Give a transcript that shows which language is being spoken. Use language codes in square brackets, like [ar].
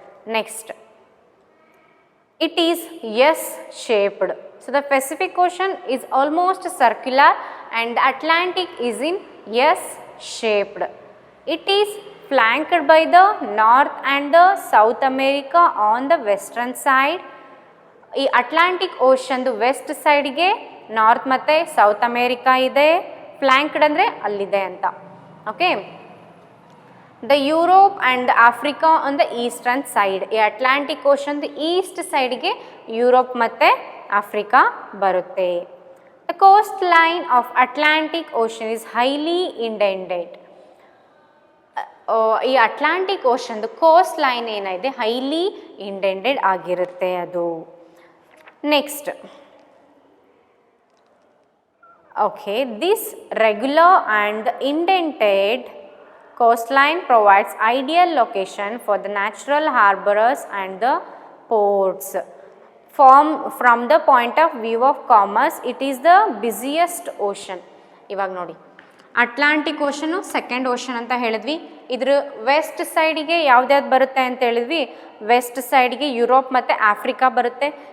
[en] Next, it is S-shaped. So, the Pacific Ocean is almost circular and the Atlantic is in S-shaped. It is flanked by the North and the South America on the western side. [kn] ಈ Atlantic ಓಷನ್ದು West ಸೈಡ್ಗೆ north ಮತ್ತು south America ಇದೆ, ಫ್ಲ್ಯಾಂಕ್ಡ್ ಅಂದರೆ ಅಲ್ಲಿದೆ ಅಂತ. [en] Okay, the Europe and Africa on the eastern side. [kn] ಈ Atlantic ಓಷನ್ದು East ಸೈಡ್ಗೆ Europe ಮತ್ತು ಆಫ್ರಿಕಾ ಬರುತ್ತೆ. [en] The coastline of Atlantic ocean is highly indented. [kn] ಈ ಅಟ್ಲಾಂಟಿಕ್ ಓಷನ್ದು ಕೋಸ್ಟ್ ಲೈನ್ ಏನಿದೆ ಹೈಲಿ ಇಂಡೆಂಡೆಡ್ ಆಗಿರುತ್ತೆ ಅದು. [en] Next, okay, this regular and indented coastline provides ideal location for the natural harbors and the ports. From the point of view of commerce, it is the busiest ocean. [kn] ಇವಾಗ ನೋಡಿ, Atlantic ಓಷನು second ocean ಅಂತ ಹೇಳಿದ್ವಿ. ಇದ್ರ West ಸೈಡಿಗೆ ಯಾವ್ದ್ಯಾವ್ದು ಬರುತ್ತೆ ಅಂತ ಹೇಳಿದ್ವಿ, ವೆಸ್ಟ್ ಸೈಡ್ಗೆ ಯುರೋಪ್ ಮತ್ತು ಆಫ್ರಿಕಾ ಬರುತ್ತೆ.